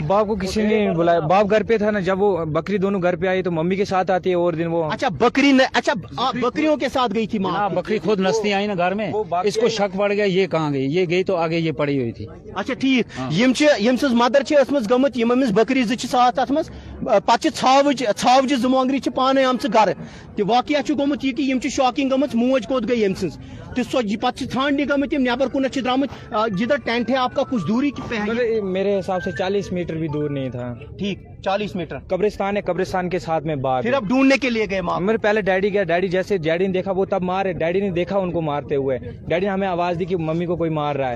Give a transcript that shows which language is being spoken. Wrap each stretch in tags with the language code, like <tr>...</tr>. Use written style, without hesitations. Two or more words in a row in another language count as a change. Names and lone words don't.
<hi>बाप को किसी ने नहीं बुलाया, बाप घर पे था ना। जब वो बकरी दोनों घर पे आई तो मम्मी के साथ आती है, और दिन वो। अच्छा, बकरियों के साथ गई थी माँ? बकरी खुद नस्ती आई ना घर में, इसको शक पड़ गया ये कहाँ गई, ये गई तो आगे ये पड़ी हुई थी।</hi> <ks>अच्छा, ठीक, मदर गमत बकरी 2 साथ अत मज पे छावज 2 मोंगरी पाने आम घर। तो वाकया गोमुत यह कि शॉकिंग गमत, मोज कोत गई यम सज तो पे छानने गमत, नबर कुन द्रामत।</ks> <hi>जिधर टेंट है आपका कुछ दूरी पे है? मेरे हिसाब से 40 मीटर भी दूर नहीं था। ठीक, 40 मीटर कब्रिस्तान है, कब्रिस्तान के साथ में बाग। फिर अब ढूंढने के लिए गए माँ? मेरे पहले डैडी गया, डैडी ने देखा वो तब मारे, डैडी ने देखा उनको मारते हुए, डैडी ने हमें आवाज दी कि मम्मी को कोई मार रहा है।</hi>